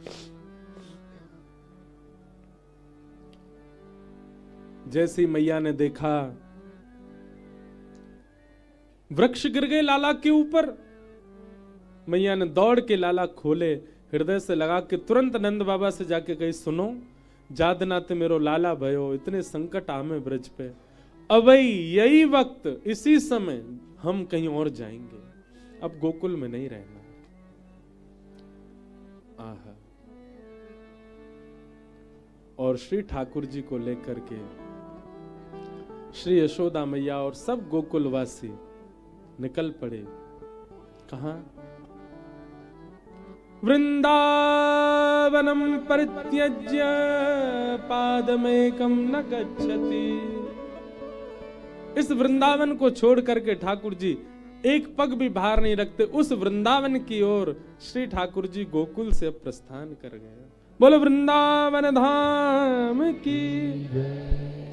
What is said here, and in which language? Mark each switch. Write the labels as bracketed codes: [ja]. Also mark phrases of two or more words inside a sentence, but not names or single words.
[hi] जैसी मैया ने देखा वृक्ष गिर गए लाला के ऊपर, मैया ने दौड़ के लाला खोले, हृदय से लगा के तुरंत नंद बाबा से जाके कही सुनो जादनाथ मेरो लाला भयो, इतने संकट आमे ब्रज पे, अबई यही वक्त इसी समय हम कहीं और जाएंगे, अब गोकुल में नहीं रहना। आहा। और श्री ठाकुर जी को लेकर के श्री यशोदा मैया और सब गोकुलवासी निकल पड़े। कहां? [sa] वृंदावनम परित्यज्य पादमेकं न गच्छति। [hi] इस वृंदावन को छोड़ करके ठाकुर जी एक पग भी बाहर नहीं रखते, उस वृंदावन की ओर श्री ठाकुर जी गोकुल से प्रस्थान कर गए। बोलो वृंदावन धाम की।